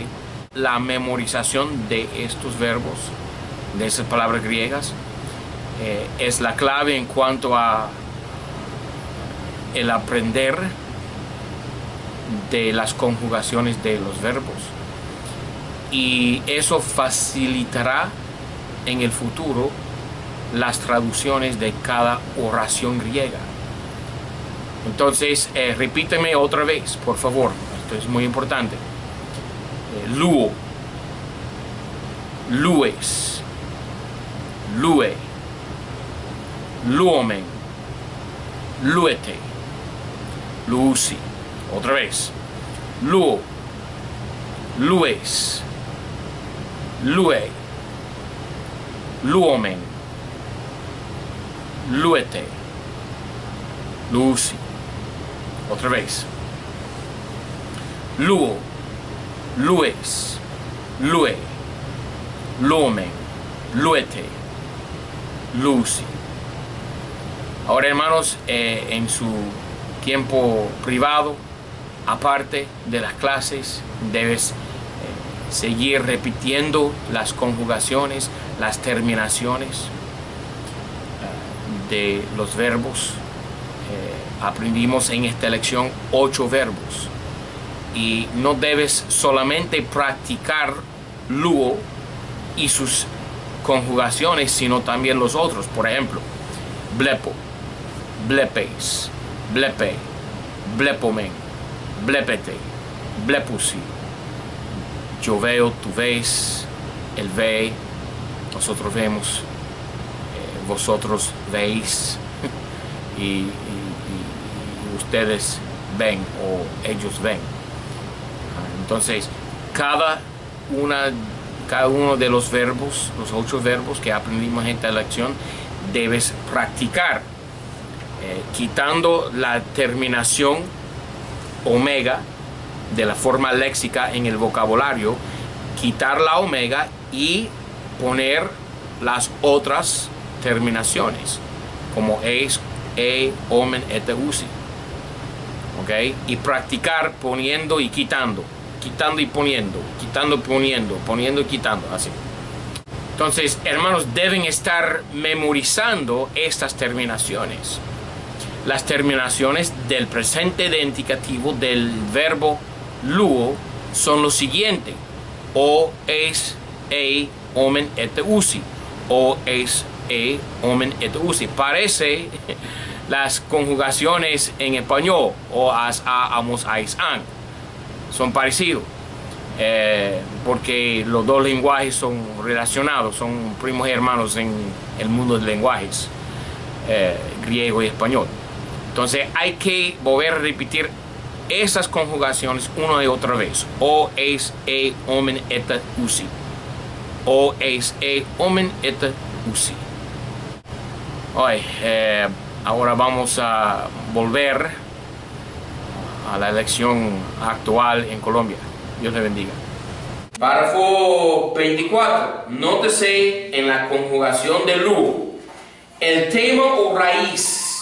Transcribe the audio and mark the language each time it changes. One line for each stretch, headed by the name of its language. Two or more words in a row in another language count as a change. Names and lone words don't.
Spanish: La memorización de estos verbos, de esas palabras griegas, es la clave en cuanto a el aprender de las conjugaciones de los verbos, y eso facilitará en el futuro las traducciones de cada oración griega. Entonces, repíteme otra vez, por favor. Esto es muy importante.
Greek: λύω, λύεις, λύει, λύομεν, λύετε, λύουσι.
Spanish: Otra vez.
Greek: λύω, λύεις, λύει, λύομεν, λύετε, λύουσι.
Spanish: Otra vez.
Greek: λύω, λύεις, λύει, λύομεν, λύετε, λύουσι.
Spanish: Ahora, hermanos, en su tiempo privado, aparte de las clases, debes seguir repitiendo las conjugaciones, las terminaciones de los verbos. Aprendimos en esta lección 8 verbos, y no debes solamente practicar luo y sus conjugaciones, sino también los otros. Por ejemplo,
Greek: βλέπω, βλέπεις, βλέπει, βλέπομεν, βλέπετε, βλέπουσι.
Spanish: Yo veo, tú ves, él ve, nosotros vemos, vosotros veis, y ustedes ven, o ellos ven. Entonces, cada uno de los verbos, los 8 verbos que aprendimos en esta lección, debes practicar, quitando la terminación omega de la forma léxica en el vocabulario, quitar la omega y poner las otras terminaciones, como
Greek: εις, ομεν, ετε,
Spanish: usi. ¿Okay? Y practicar poniendo y quitando, quitando y poniendo, quitando y poniendo, poniendo y quitando, así. Entonces, hermanos, deben estar memorizando estas terminaciones. Las terminaciones del presente de indicativo del verbo luo son lo siguiente:
Greek: ω, εις, ομεν, ετε, ουσι. ω, εις, ομεν, ετε, usi.
Spanish: Parece las conjugaciones en español, o, as, a, amos, ais, an. Son parecidos, porque los dos lenguajes son relacionados, son primos y hermanos en el mundo de lenguajes, griego y español. Entonces hay que volver a repetir esas conjugaciones una y otra vez.
Greek: ω, εις, ομεν, ετε, ουσι. ω, εις, ομεν, ετε, usi.
Spanish: Ahora vamos a volver a la elección actual en Colombia. Dios le bendiga. Párrafo 24. Nótese en la conjugación de lu el tema o raíz.